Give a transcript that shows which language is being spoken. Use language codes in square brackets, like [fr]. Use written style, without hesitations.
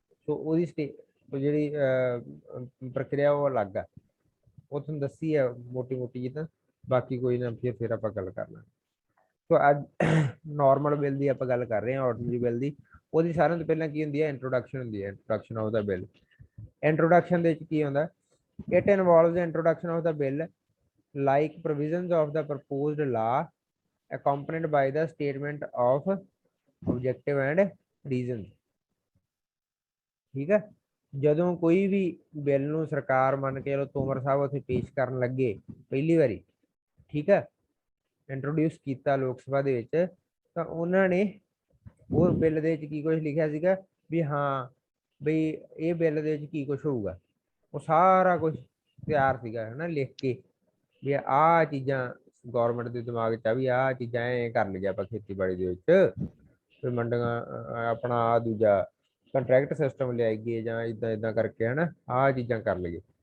[pa] ਸੋ ਉਹਦੀ ਜਿਹੜੀ ਪ੍ਰਕਿਰਿਆ ਉਹ ਅਲੱਗ ਆ, ਉਹ ਤੁਹਾਨੂੰ ਦੱਸੀ ਹੈ ਮੋਟੀ ਮੋਟੀ ਜੀ। ਤਾਂ ਬਾਕੀ ਕੋਈ ਨਾ, ਫਿਰ ਆਪਾਂ ਗੱਲ ਕਰ ਲਾਂਗੇ। ਸੋ ਅੱਜ ਨਾਰਮਲ ਬਿੱਲ ਦੀ ਆਪਾਂ ਗੱਲ ਕਰ ਰਹੇ ਹਾਂ, ਆਰਡੀਨਰੀ ਬਿੱਲ ਦੀ। ਉਹਦੀ ਸਾਰਿਆਂ ਤੋਂ ਪਹਿਲਾਂ ਕੀ ਹੁੰਦੀ ਹੈ? ਇੰਟਰੋਡਕਸ਼ਨ ਹੁੰਦੀ ਹੈ, introduction of ਦਾ bill. Introduction ਦੇ ਵਿੱਚ ਕੀ ਹੁੰਦਾ? [en] It involves introduction of the bill like provisions of the proposed law accompanied by the statement of objective and reasons। [pa] ਠੀਕ ਹੈ। ਜਦੋਂ ਕੋਈ ਵੀ ਬਿੱਲ ਨੂੰ ਸਰਕਾਰ ਮੰਨ ਕੇ ਚਲੋ ਤੋਮਰ ਸਾਹਿਬ ਉੱਥੇ ਪੇਸ਼ ਕਰਨ ਲੱਗੇ ਪਹਿਲੀ ਵਾਰੀ, ਠੀਕ ਹੈ, ਇੰਟਰੋਡਿਊਸ ਕੀਤਾ ਲੋਕ ਸਭਾ ਦੇ ਵਿੱਚ, ਤਾਂ ਉਹਨਾਂ ਨੇ ਉਹ ਬਿੱਲ ਦੇ ਵਿੱਚ ਕੀ ਕੁਝ ਲਿਖਿਆ ਸੀਗਾ ਵੀ ਹਾਂ ਬਈ ਇਹ ਬਿੱਲ ਦੇ ਵਿੱਚ ਕੀ ਕੁਝ ਹੋਊਗਾ, ਉਹ ਸਾਰਾ ਕੁਝ ਤਿਆਰ ਸੀਗਾ, ਹਨਾ, ਲਿਖ ਕੇ ਵੀ ਆਹ ਚੀਜ਼ਾਂ ਗੌਰਮੈਂਟ ਦੇ ਦਿਮਾਗ 'ਚ ਆ ਵੀ ਆਹ ਚੀਜ਼ਾਂ ਐ ਕਰ ਲਈਆਂ ਆਪਾਂ ਖੇਤੀਬਾੜੀ ਦੇ ਵਿੱਚ, ਵੀ ਮੰਡੀਆਂ ਆਪਣਾ ਆਹ ਦੂਜਾ ਕੰਟਰੈਕਟ ਸਿਸਟਮ ਲਿਆਈਏ ਜਾਂ ਇਦਾਂ ਕਰਕੇ, ਹਨਾ, ਆਹ ਚੀਜ਼ਾਂ ਕਰ ਲਈਏ।